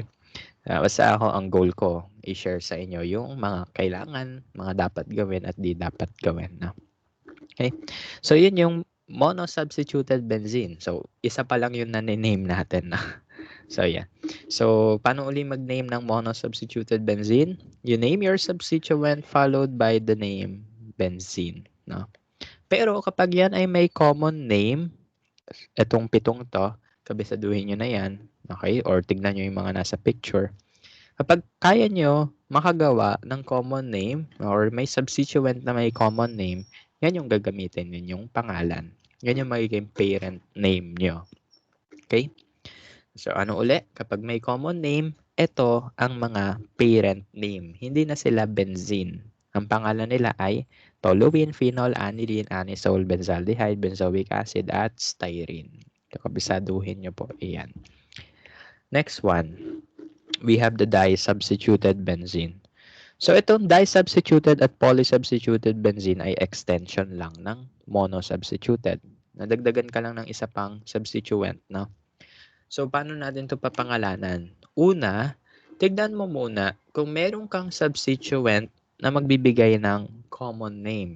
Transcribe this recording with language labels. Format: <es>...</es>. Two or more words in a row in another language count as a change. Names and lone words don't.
<tl>Basta ako, ang goal ko, i-share sa inyo yung mga kailangan, mga dapat gawin at di dapat gawin, no? Okay? So, yun yung</tl> <en>monosubstituted benzene.</en> <tl>So, isa pa lang yung name natin na.</tl> <en>So, yeah.</en> <tl>So, paano uli mag-name ng</tl> <en>monosubstituted benzene? You name your substituent followed by the name benzene.</en> <tl>No? Pero kapag yan ay may</tl> <en>common name,</en> <tl>etong pitong to, kabisaduhin nyo na yan, okay? Or tignan nyo yung mga nasa picture. Kapag kaya nyo makagawa ng</tl> <en>common name</en> <tl>or may substituent na may</tl> <en>common name,</en> <tl>yan yung gagamitin ninyong pangalan. Yan yung magiging</tl> <en>parent name</en> <tl>nyo. Okay? So, ano uli? Kapag may</tl> <en>common name,</en> <tl>ito ang mga</tl> <en>parent name.</en> <tl>Hindi na sila benzene. Ang pangalan nila ay toluene, phenol, aniline, anisole, benzaldehyde,</tl> <en>benzoic acid,</en> <tl>at styrene. Kabisaduhin nyo po. Iyan.</tl> <en>Next one, we have the disubstituted benzene.</en> <tl>So, itong disubstituted at</tl> <en>polysubstituted benzene</en> <tl>ay extension lang ng monosubstituted. Nadagdagan ka lang ng isa pang substituent, no? So, paano natin ito papangalanan? Una, tignan mo muna kung meron kang substituent na magbibigay ng</tl> <en>common name.</en>